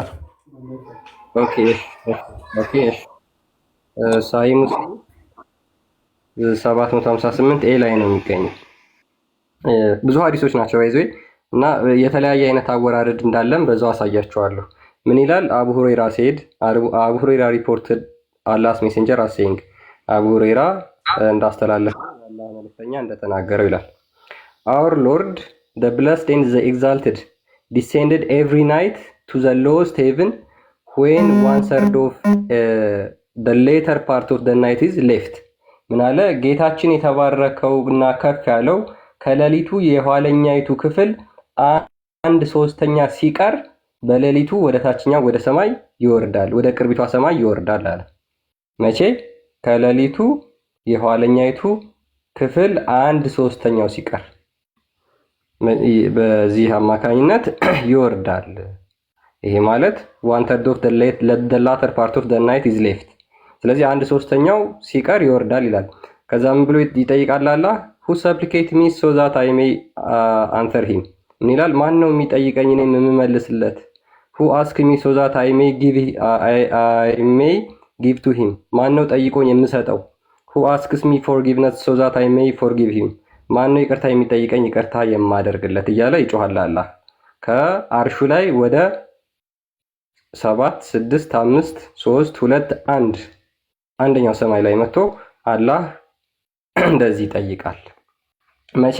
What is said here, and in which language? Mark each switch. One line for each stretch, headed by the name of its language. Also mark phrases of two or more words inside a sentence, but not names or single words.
Amharic: ኦኬ ኦኬ። ሳሂህ ሙስሊም 758 ኤ ላይ ነው የሚገኘው። ብዙ ሀዲሶች ናቸው ይዘው እና የተለያየ አይነት አወራረድ እንዳለም በዛው አሳያቸዋለሁ። ምን ይላል?
English: Abu Hurairah said Abu Hurairah reported Allah's Messenger as saying
Amharic: አቡ ሁረይራ እንዳስተላለፈ አላህ መልእክተኛ እንደተናገረው ይላል።
English: Our Lord the blessed and the exalted descended every night to the lowest heaven when 1/3 of the later part of the night is left።
Amharic: ምን አለ? ጌታችን የተባረከው እና ከፍ ያለው ከሌሊቱ የኋለኛይቱ ክፍል 1/3 ሲቀር በሌሊቱ ወደ ታችኛው ወደ ሰማይ ይወርዳል፣ ወደ ቅርቢቷ ሰማይ ይወርዳል አለ። መቼ? ከሌሊቱ የኋለኛይቱ ክፍል 1/3 ሲቀር በዚህ አማካኝነት ይወርዳል። ይሄ ማለት 1/3
English: of the latter part of the night is left።
Amharic: ስለዚህ 1/3 ሲቀር ይወርዳል ይላል። ከዛም ብሎ ይጠይቃል አላህ
English: who supplicate me so that I may answer him።
Amharic: ምን ይላል? ማን ነው የሚጠይቀኝ እኔም የምመልስለት?
English: who ask me so that I may give to him።
Amharic: ማን ነው ጠይቆኝ የምሰጠው?
English: who asks me forgiveness so that I may forgive him።
Amharic: ማን ነው ይቅርታ የሚጠይቀኝ ይቅርታ የማደርግለት እያለ ይጮሃል አላህ ከአርሹ ላይ ወደ 7 6 5 3 2 1 አንደኛው ሰማይ ላይ መጥቶ አላህ እንደዚህ ይጠይቃል። መቼ?